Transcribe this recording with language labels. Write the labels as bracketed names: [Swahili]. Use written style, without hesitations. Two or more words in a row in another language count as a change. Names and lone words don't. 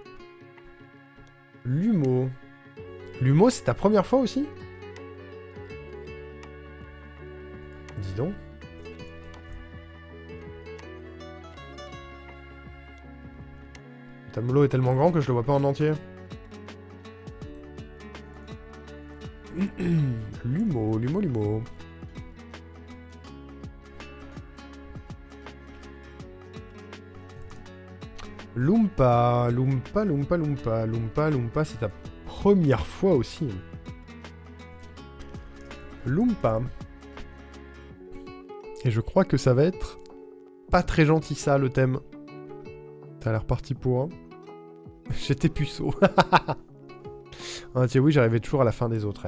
[French] Lumo. Lumo, c'est ta première fois aussi? Dis donc. Le tableau est tellement grand que je le vois pas en entier. Lumo, Lumo, Lumo. Lumpa, Lumpa, Lumpa, Lumpa, Lumpa, Lumpa, c'est ta première fois aussi. Lumpa. Et je crois que ça va être pas très gentil ça, le thème. T'as l'air parti pour... J'étais puceau. Ah tiens, oui, j'arrivais toujours à la fin des autres.